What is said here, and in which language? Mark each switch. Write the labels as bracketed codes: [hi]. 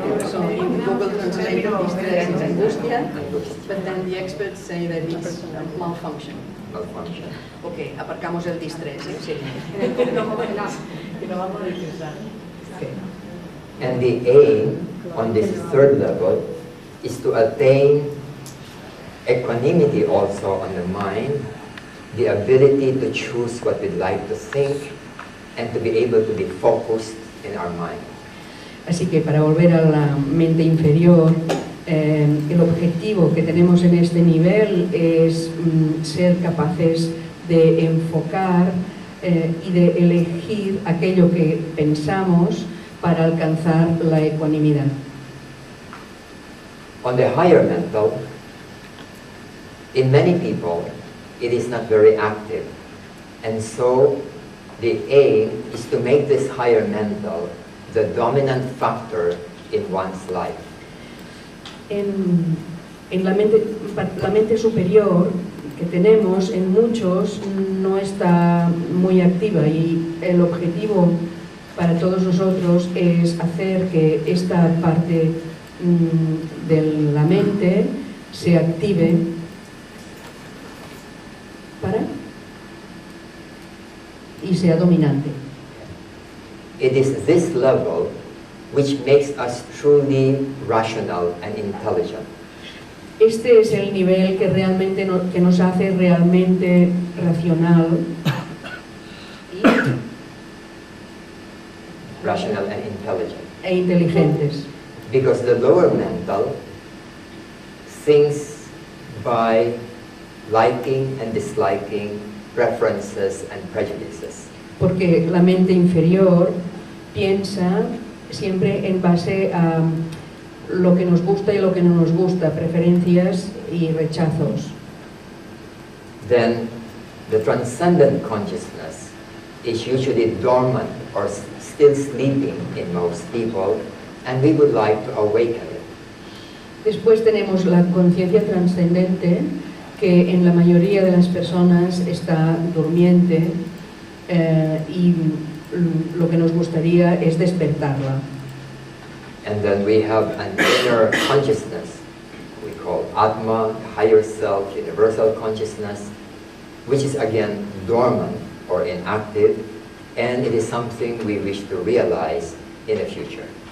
[en] So in Google Translate, distress is angustia, but then the experts say that it's malfunction. Malfunction. [es] Ok, aparcamos el distress, ¿eh? Sí. Que no vamos a disfrutar. Okay. [en] And the aim on this third level is to attain equanimity also on the mind, the ability to choose what we'd like to think, and to be able to be focused in our mind. [es] Así que para volver a la mente inferior, el objetivo que tenemos en este nivel es ser capaces de enfocar y de elegir aquello que pensamos para alcanzar la ecuanimidad. [en] On the higher mental, in many people, it is not very active. And so the aim is to make this higher mental the dominant factor in one's life. [es] En la mente superior que tenemos, en muchos, no está muy activa y el objetivo para todos nosotros es hacer que esta parte de la mente se active y sea dominante. [en] It is this level which makes us truly rational and intelligent. [es] Este es el nivel que realmente que nos hace realmente racional [en] Rational and intelligent. [es] E inteligentes. [en] Because the lower mental thinks by liking and disliking, preferences and prejudices. [es] Porque la mente inferior piensa siempre en base a lo que nos gusta y lo que no nos gusta, preferencias y rechazos. [en] Then the transcendent consciousness is usually dormant or still sleeping in most people, and we would like to awaken it. [es] Después tenemos la conciencia trascendente, que en la mayoría de las personas está durmiente y lo que nos gustaría es despertarla. [en] And then we have an inner consciousness we call Atma, higher self, universal consciousness, which is again dormant or inactive, and it is something we wish to realize in the future.